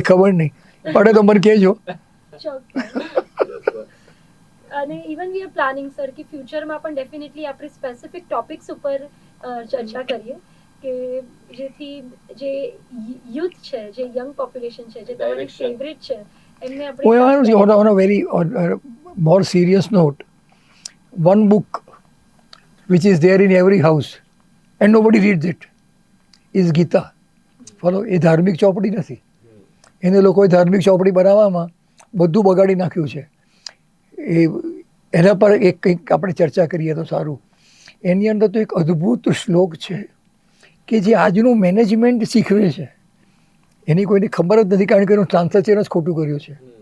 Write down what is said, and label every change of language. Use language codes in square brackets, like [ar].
[gu] ખબર નહીં, પડે તો મને કહેજો. ચોક્કસ. અને [en] even we are planning sir [gu] કે ફ્યુચરમાં પણ ડેફિનેટલી આપણે સ્પેસિફિક ટોપિક્સ ઉપર ચર્ચા કરીએ કે જેથી જે યુથ છે, જે યંગ પોપ્યુલેશન છે, જે તમારી [en] Direction. [gu] ફેવરેટ છે, એમને આપણે એવાનું છે [en] on a very more serious note, one book which is there in every house and nobody reads it is Gita. [gu] Follow, એ ધાર્મિક ચોપડી નથી, એને લોકોએ ધાર્મિક ચોપડી બનાવવામાં બધું બગાડી નાખ્યું છે. એ એના પર એક કંઈક આપણે ચર્ચા કરીએ તો સારું. એની અંદર તો એક અદ્ભુત શ્લોક છે કે જે આજનું મેનેજમેન્ટ શીખવે છે, એની કોઈને ખબર જ નથી, કારણ કે એનું ટ્રાન્સલેશન જ ખોટું કર્યું છે.